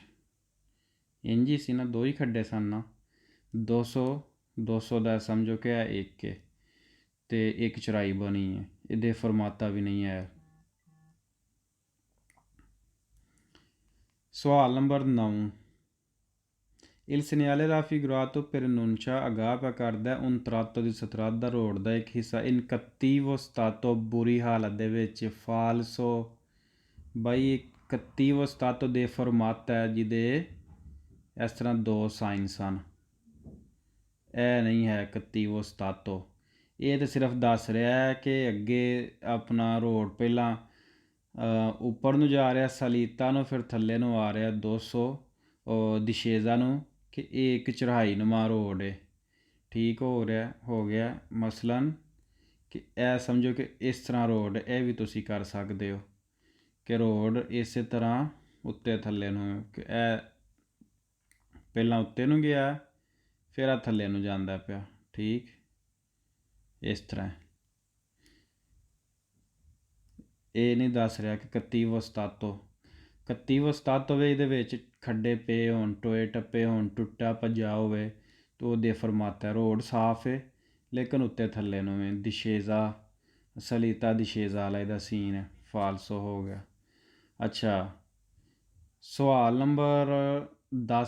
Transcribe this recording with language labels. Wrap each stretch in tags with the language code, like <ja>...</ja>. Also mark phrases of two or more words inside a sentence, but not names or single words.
<pa>ਇੰਝ ਹੀ ਸੀ ਨਾ, 2 ਹੀ ਖੱਡੇ ਸਨ ਨਾ। 200 ਦਾ ਸਮਝੋ ਕਿ ਇਹ 1 ਹੈ ਅਤੇ ਇੱਕ ਚੌੜਾਈ ਬਣੀ ਹੈ। ਇਹ deformata ਵੀ ਨਹੀਂ ਹੈ। ਸਵਾਲ ਨੰਬਰ 9।</pa> <it>Il segnale raffigurato preannuncia</it> <pa>ਅਗਾਹ ਪਿਆ ਕਰਦਾ</pa> <it>un tratto di strada</it> <pa>ਰੋਡ ਦਾ ਇੱਕ ਹਿੱਸਾ</pa> <it>in cattivo stato</it> <pa>ਬੁਰੀ ਹਾਲਤ ਦੇ ਵਿੱਚ ਫਾਲਸੋ। ਬਾਈ</pa> <it>cattivo stato deformata</it> <pa>ਹੈ ਜਿਹਦੇ ਇਸ ਤਰ੍ਹਾਂ 2 ਸਾਈਨ ਸਨ, ਇਹ ਨਹੀਂ ਹੈ</pa> <it>cattivo stato।</it> <pa>ਇਹ ਤਾਂ ਸਿਰਫ ਦੱਸ ਰਿਹਾ ਹੈ ਕਿ ਅੱਗੇ ਆਪਣਾ ਰੋਡ ਪਹਿਲਾਂ ਉੱਪਰ ਨੂੰ ਜਾ ਰਿਹਾ ਸਲੀਤਾ ਨੂੰ, ਫਿਰ ਥੱਲੇ ਨੂੰ ਆ ਰਿਹਾ 200 ਦਿਸ਼ੇਜ਼ਾ ਨੂੰ, ਕਿ ਇਹ ਇੱਕ ਚੜ੍ਹਾਈ ਨੁਮਾ ਰੋਡ ਹੈ। ਠੀਕ ਹੋ ਗਿਆ ਮਸਲਨ ਕਿ ਇਹ ਸਮਝੋ ਕਿ ਇਸ ਤਰ੍ਹਾਂ ਰੋਡ, ਇਹ ਵੀ ਤੁਸੀਂ ਕਰ ਸਕਦੇ ਹੋ ਕਿ ਰੋਡ ਇਸੇ ਤਰ੍ਹਾਂ ਉੱਤੇ ਥੱਲੇ ਨੂੰ, ਕਿ ਇਹ ਪਹਿਲਾਂ ਉੱਤੇ ਨੂੰ ਗਿਆ ਫਿਰ ਆ ਥੱਲੇ ਨੂੰ ਜਾਂਦਾ ਪਿਆ। ਠੀਕ, ਇਸ ਤਰ੍ਹਾਂ। ਇਹ ਨਹੀਂ ਦੱਸ ਰਿਹਾ ਕਿ</pa> <it>cattivo stato</it> <pa>ਵੇ ਇਹਦੇ ਵਿੱਚ ਖੱਡੇ ਪਏ ਹੋਣ, ਟੋਏ ਟੱਪੇ ਹੋਣ, ਟੁੱਟਾ ਭੱਜਾ ਹੋਵੇ ਤਾਂ ਉਹ deformata। ਰੋਡ ਸਾਫ਼ ਹੈ ਲੇਕਿਨ ਉੱਤੇ ਥੱਲੇ ਨੂੰ ਹੈ।</pa> <it>discesa salita discesa</it> <pa>ਵਾਲਾ ਇਹਦਾ ਸੀਨ ਹੈ, ਫਾਲਸੋ ਹੋ ਗਿਆ। ਅੱਛਾ, ਸਵਾਲ ਨੰਬਰ 10।</pa>